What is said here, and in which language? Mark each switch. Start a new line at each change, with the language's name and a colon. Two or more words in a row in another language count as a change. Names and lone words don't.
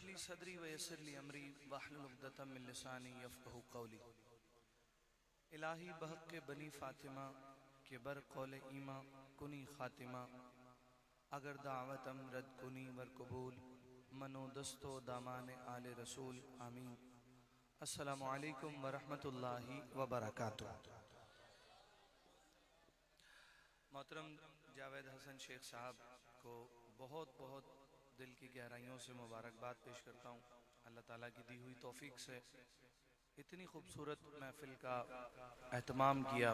Arabic: لي صدري و يسر لي أمري واحلل عقدة من لساني يفقهوا قولي.
Persian: الهی بحق بنی فاطمه که بر قولِ ایمان کنی خاتمه اگر دعوتم رد کنی ور قبول من و دست و دامانِ آلِ رسول آمین.
Arabic: السلام عليكم و رحمة الله و بركاته.
Urdu: محترم جاوید حسن شیخ صاحب کو بہت بہت دل کی گہرائیوں سے مبارکباد پیش کرتا ہوں. اللہ تعالیٰ کی دی ہوئی توفیق سے اتنی خوبصورت محفل کا اہتمام کیا.